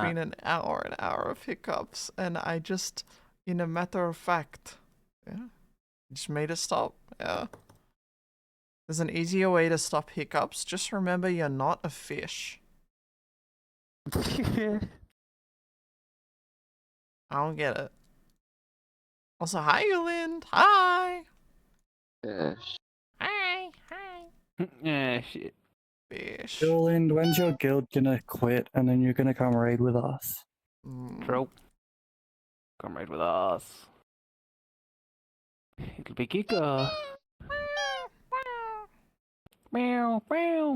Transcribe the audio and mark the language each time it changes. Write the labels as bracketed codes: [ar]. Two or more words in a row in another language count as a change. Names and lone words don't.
[en] been an hour of hiccups, and I just, in a matter of fact, yeah, just made it stop. Yeah. There's an easier way to stop hiccups. Just remember you're not a fish. I don't get it. Also, hi, Yulind. Hi. Hi. Yeah, shit. Fish. Julian, when's your guild gonna quit and then you're gonna come raid with us? True. Come raid with us. It'll be kicker. Meow, meow.